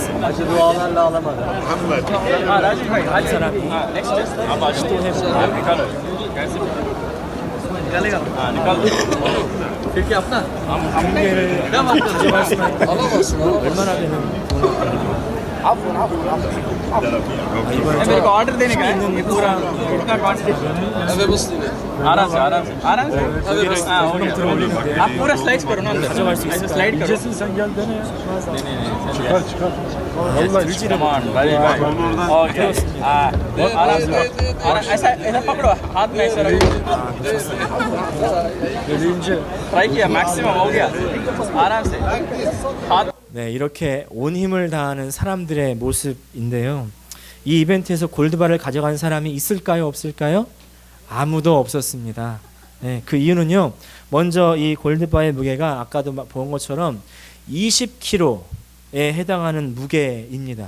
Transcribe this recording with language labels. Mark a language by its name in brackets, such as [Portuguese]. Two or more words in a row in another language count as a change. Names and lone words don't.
[Korean] 이 사람이 시도해보고 금괴를 가져갈 수만 있다면 얼마나 되는 이번에 [Hindi] मेरे को ऑर्डर देने का है [Korean] 있는 [Hindi] ये पूरा कितना क्वांटिटी आराम से हाँ हो गया आप पूरा स्लाइस करो ना अंदर ऐसे स्लाइड करो ओके आराम से ऐसा ऐसा पकड़ो हाथ में ऐसा रखो ट्राई किया मैक्सिमम हो गया आराम से हाथ [Korean] 네, 이렇게 온 힘을 다하는 사람들의 모습인데요. 이 이벤트에서 골드바를 가져간 사람이 있을까요? 없을까요? 아무도 없었습니다. 네, 그 이유는요. 먼저 이 골드바의 무게가 아까도 본 것처럼 20kg에 해당하는 무게입니다.